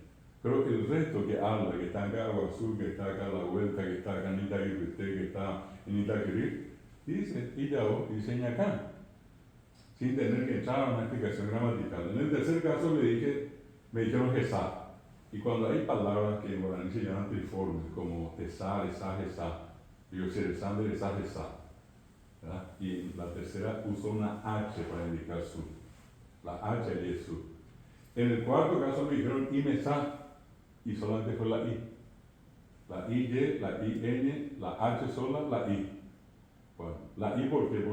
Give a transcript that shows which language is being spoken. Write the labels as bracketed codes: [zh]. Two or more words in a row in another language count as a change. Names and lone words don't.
[es] Pero el resto que habla, que está acá en Aguazú, que está acá a la vuelta, que está acá en Itaquirité, que está en Itaquirí, dice Iyao, dice ñacá, sin tener que entrar a una explicación gramatical. En el tercer caso me dijeron gesá. Y cuando hay palabras que en guaraní se llaman triformes, como [gn] tesá, esá, gesá, [es] digo [gn] serezán, derezá, gesá. [es] Y la tercera usó una H para indicar su. La H es su. En el cuarto caso me dijeron imesá, y solamente fue la I. La IY, la IN, la H sola, la I. Bueno, la I ¿por qué?